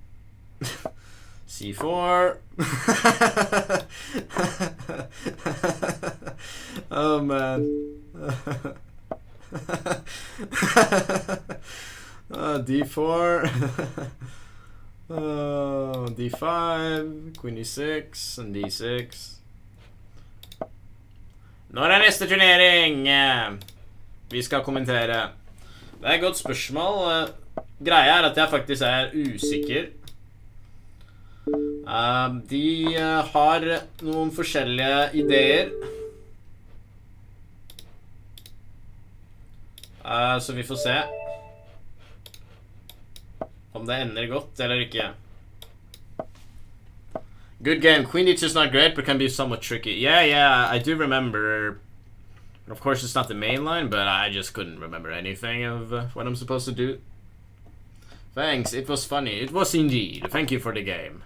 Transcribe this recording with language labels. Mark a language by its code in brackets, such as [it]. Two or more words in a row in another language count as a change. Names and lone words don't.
[en] c4. Oh man. d4. Oh, d5, queen e6 and d6. [no] Når er neste turnering? Vi skal kommentere. Det er et godt spørsmål. Greia er at jeg faktisk er usikker. De har noen forskjellige ideer. Så vi får se om det ender godt eller ikke. [en] Good game. Queen d2 is not great, but can be somewhat tricky. Yeah, I do remember. Of course, it's not the main line, but I just couldn't remember anything of what I'm supposed to do. Thanks, it was funny. It was indeed. Thank you for the game.